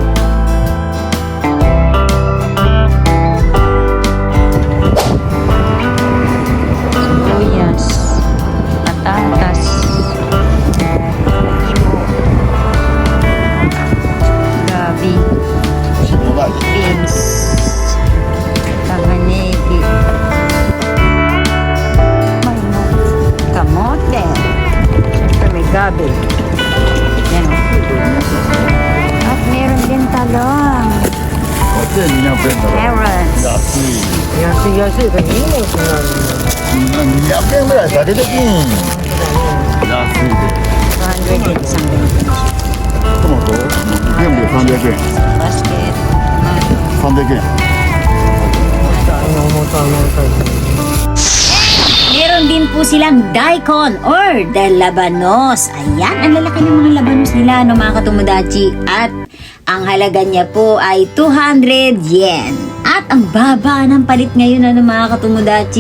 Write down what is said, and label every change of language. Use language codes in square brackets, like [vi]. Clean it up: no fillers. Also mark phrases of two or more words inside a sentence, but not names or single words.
[tl] Sibuyas, patatas, imo, gabi, beans, panganegi, kamote, siyempre may gabi. Yan at meron din talong, carrots, [ja] 安いからいいのかな。200円ぐらいだけで。安いで。 [tl] 200 din isang ganito. [ja] トマト全部で300円。 [tl] Basket, [ja] 300円。 [tl] Meron din po silang daikon or labanos. Ayan, ang lalaki ng mga labanos nila mga katomodachi. At ang halaga niya po ay 200 yen. At ang baba ng palit ngayon mga katomodachi.